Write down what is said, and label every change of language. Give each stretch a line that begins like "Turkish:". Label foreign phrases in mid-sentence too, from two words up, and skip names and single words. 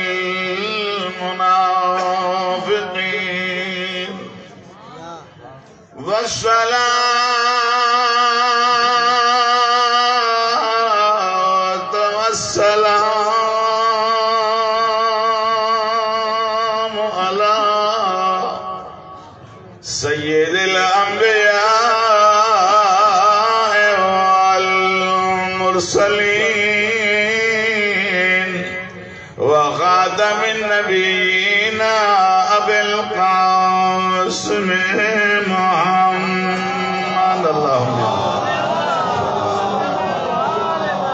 Arabic: المنافقين والصلاة والسلام على سيد الأنبياء المرسلين وخاتم النبيين أبي القاسم محمد. अल्लाहुम्मा